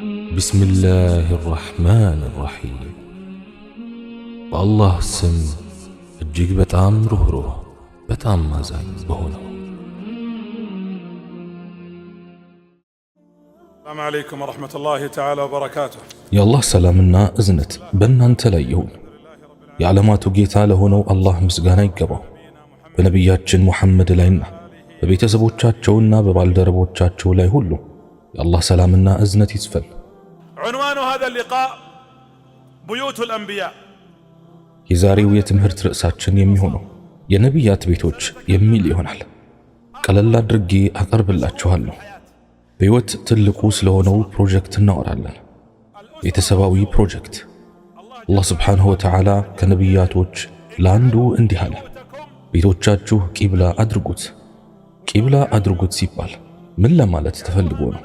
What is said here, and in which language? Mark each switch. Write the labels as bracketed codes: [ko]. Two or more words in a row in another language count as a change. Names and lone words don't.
[ar] بسم الله الرحمن الرحيم والله سم [am] እጅግ በጣም ሩህሩህ በጣም አዛኝ በሆነው [ar] السلام عليكم ورحمة الله تعالى وبركاته [am] የአላህ ሰላምና እዝነት በእናንተ ላይ ይሁን። የዓለማቱ ጌታ ለሆነው አላህ ምስጋና ይገባው። በነቢያችን ሙሐመድ ላይና በቤተሰቦቻቸውና በባልደረቦቻቸው ላይ ሁሉ የአላህ ሰላምና እዝነት ይስፈን። [ar] عنوان هذا اللقاء بيوت الأنبياء [am] የዛሬው የትምህርት ርዕሳችን የሚሆነው የነቢያት ቤቶች የሚል ይሆናል። ቀለል አድርጌ አቀርብላችኋለሁ። በሕይወት ትልቁ ስለሆነው ፕሮጀክት እናወራለን። ቤተሰባዊ ፕሮጀክት። [ar] الله سبحانه وتعالى [am] ከነቢያቶች ለአንዱ እንዲህ አለ፣ ቤቶቻችሁ ቂብላ አድርጉት። ቂብላ አድርጉት ሲባል ምን ለማለት ተፈልጎ ነው?